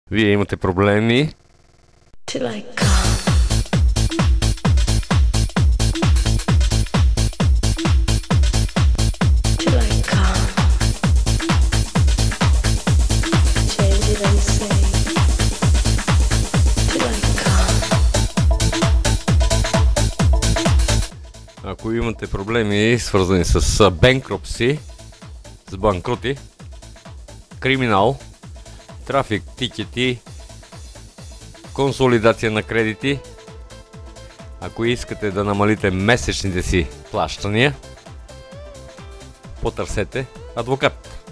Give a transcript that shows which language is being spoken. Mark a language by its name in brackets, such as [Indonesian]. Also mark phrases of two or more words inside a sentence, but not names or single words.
[Bulgarian] Вие имате проблеми. [English] Till I come. Till I come. Change it and say. Till I come. [Bulgarian] Ако имате проблеми, свързани с bankruptcy, с банкрути, криминал, трафик, тикети, консолидация на кредити, ако искате да намалите месечните си плащания, потърсете адвокат.